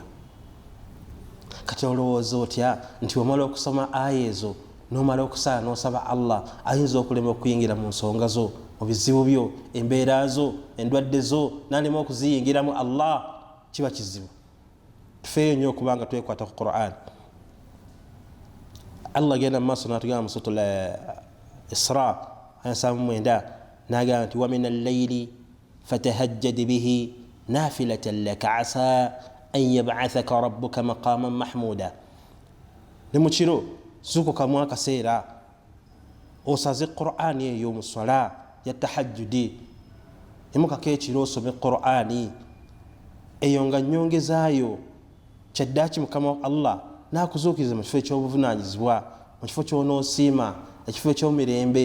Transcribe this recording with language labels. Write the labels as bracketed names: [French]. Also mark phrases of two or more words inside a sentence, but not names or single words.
[Ganda] kati olowooza otya nti omala okusoma aya ezo n'omala okusaala n'osaba Allah ayinza okulema okuyingira mu nsonga zo, mu bizibu byo, embeera zo, endwadde zo, n'alema okuziyingiramu Allah? kiba kizibu. tufeeyo nnyo okubanga twekwata ku Qur'an. Allah agenda mu maaso n'atugamba mu suratul Isra aya 79 n'agamba nti [Arabic] ومن الليل فتهجد به نافلة لك عسى أن يبعثك ربك مقاما محمودا. [Ganda] ne mu kiro zuukukamu akaseera osaze Qur'ani eyo mu swala ya tahajjudi, emukako ekiro osome Qur'ani eyo nga nnyongezaayo kyaddaaki Mukama Allah n'akuzuukiriza mu kifo eky'obuvunaanyizibwa, mu kifo ky'onoosiima, ekifo eky'omirembe.